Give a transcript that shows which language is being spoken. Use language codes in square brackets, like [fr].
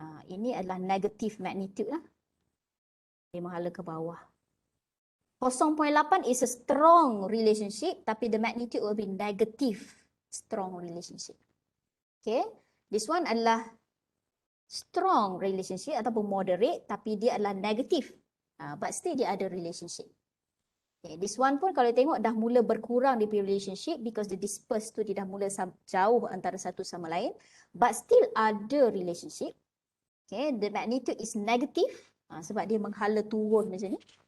[ms] Ini adalah [en] negative magnitude [ms] lah. Dia menghala ke bawah. [en] 0.8 is a strong relationship, tapi the magnitude will be negative strong relationship. Okay. This one adalah strong relationship ataupun moderate, [ms] tapi dia adalah [en] negative. But still [ms] dia ada [en] relationship. [ms] Okay, [en] this one [ms] pun kalau tengok dah mula berkurang di relationship [en] because the disperse [ms] tu dia dah mula jauh antara satu sama lain, [en] but still [ms] ada relationship. Okay, [en] the magnitude is negative [ms] sebab dia menghala turun macam ni.